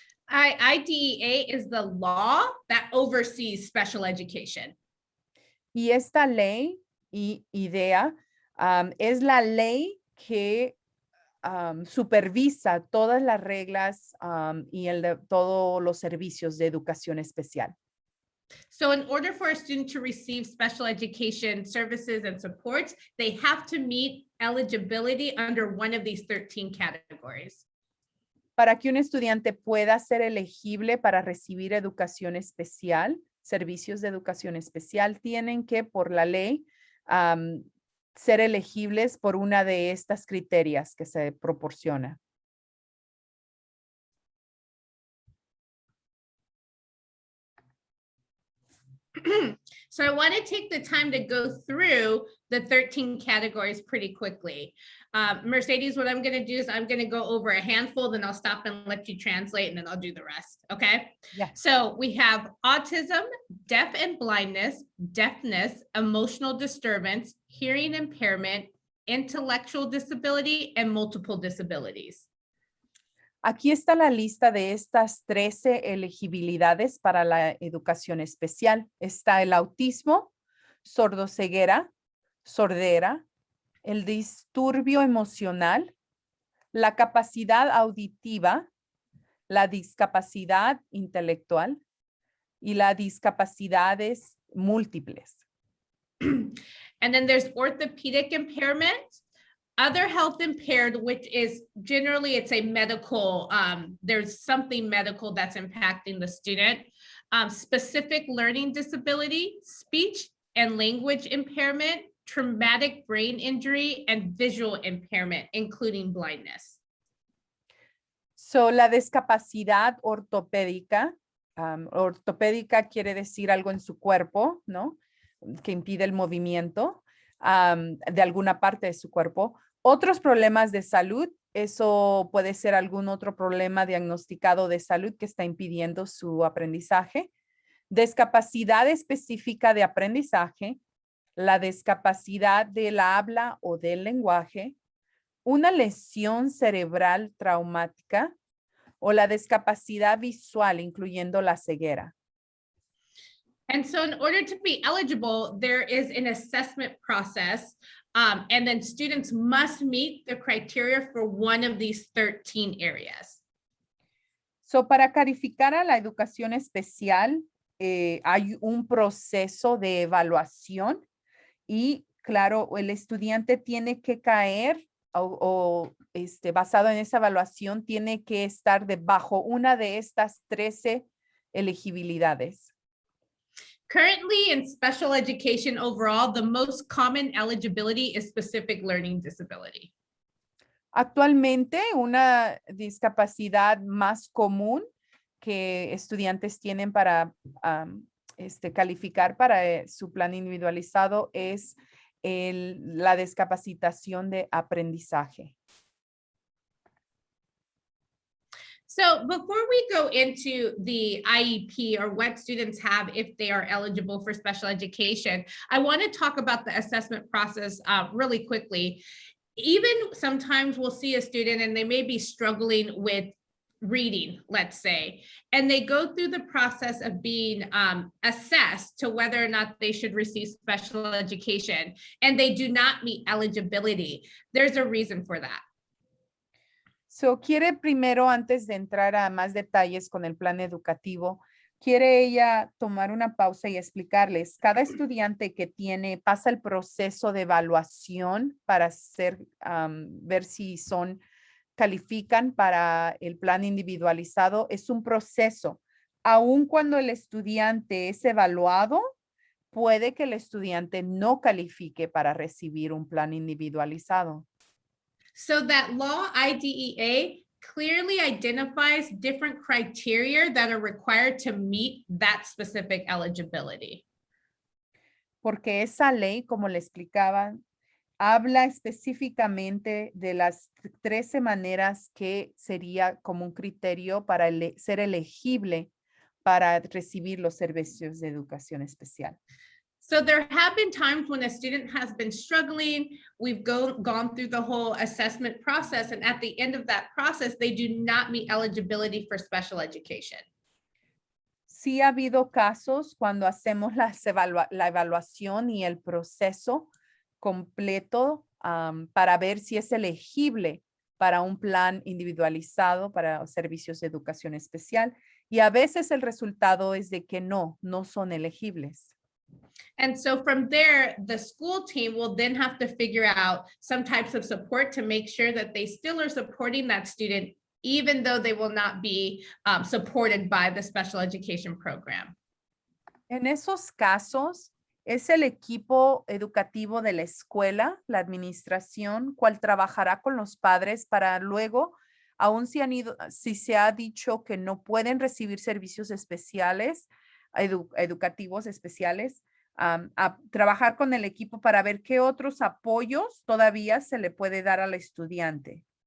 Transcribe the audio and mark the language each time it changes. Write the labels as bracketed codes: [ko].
[en] IDEA is the law that oversees special education. [es] Y esta ley, IDEA, es la ley que supervisa todas las reglas y todos los servicios de educación especial. [en] So in order for a student to receive special education services and supports, they have to meet eligibility under one of these 13 categories. [es] Para que un estudiante pueda ser elegible para recibir educación especial, servicios de educación especial tienen que, por la ley, ser elegibles por una de estas criterias que se proporciona. [en] So I want to take the time to go through the 13 categories pretty quickly. Mercedes, what I'm going to do is I'm going to go over a handful, then I'll stop and let you translate, and then I'll do the rest. Okay. Yeah. So we have autism, deaf and blindness, deafness, emotional disturbance, hearing impairment, intellectual disability, and multiple disabilities. [es] Aquí está la lista de estas 13 elegibilidades para la educación especial. Está el autismo, sordoceguera, sordera, el disturbio emocional, la capacidad auditiva, la discapacidad intelectual y las discapacidades múltiples. [en] And then there's orthopedic impairment, other health impaired, which is generally it's a medical, there's something medical that's impacting the student, specific learning disability, speech and language impairment, traumatic brain injury, and visual impairment, including blindness. [es] So, la discapacidad ortopédica, ortopédica quiere decir algo en su cuerpo, ¿no? Que impide el movimiento de alguna parte de su cuerpo. Otros problemas de salud, eso puede ser algún otro problema diagnosticado de salud que está impidiendo su aprendizaje. Discapacidad específica de aprendizaje, la discapacidad del habla o del lenguaje, una lesión cerebral traumática o la discapacidad visual, incluyendo la ceguera. [en] And so in order to be eligible, there is an assessment process, and then students must meet the criteria for one of these 13 areas. [es] So, para calificar a la educación especial, hay un proceso de evaluación y, claro, el estudiante tiene que caer basado en esa evaluación, tiene que estar debajo una de estas 13 elegibilidades. [en] Currently in special education overall, the most common eligibility is specific learning disability. [es] Actualmente, una discapacidad más común que estudiantes tienen para calificar para su plan individualizado es la discapacitación de aprendizaje. [en] So before we go into the IEP or what students have if they are eligible for special education, I want to talk about the assessment process really quickly. Even sometimes we'll see a student and they may be struggling with reading, let's say, and they go through the process of being assessed to whether or not they should receive special education, and they do not meet eligibility. There's a reason for that. [es] So, quiere primero, antes de entrar a más detalles con el plan educativo, quiere ella tomar una pausa y explicarles, cada estudiante que pasa el proceso de evaluación para ver si califican para el plan individualizado, es un proceso. Aun cuando el estudiante es evaluado, puede que el estudiante no califique para recibir un plan individualizado. [en] So that law IDEA clearly identifies different criteria that are required to meet that specific eligibility. [es] Porque esa ley, como le explicaba, habla específicamente de las 13 maneras que sería como un criterio para ser elegible para recibir los servicios de educación especial. [en] So there have been times when a student has been struggling, we've gone through the whole assessment process, and at the end of that process, they do not meet eligibility for special education. [es] Sí ha habido casos cuando hacemos la evaluación y el proceso completo para ver si es elegible para un plan individualizado para servicios de educación especial, y a veces el resultado es de que no son elegibles. [en] And so from there, the school team will then have to figure out some types of support to make sure that they still are supporting that student, even though they will not be supported by the special education program. [es] En esos casos, es el equipo educativo de la escuela, la administración, cual trabajará con los padres para luego, aun si se ha dicho que no pueden recibir servicios especiales, educativos especiales, a trabajar con el equipo para ver qué otros apoyos todavía se le puede dar al estudiante.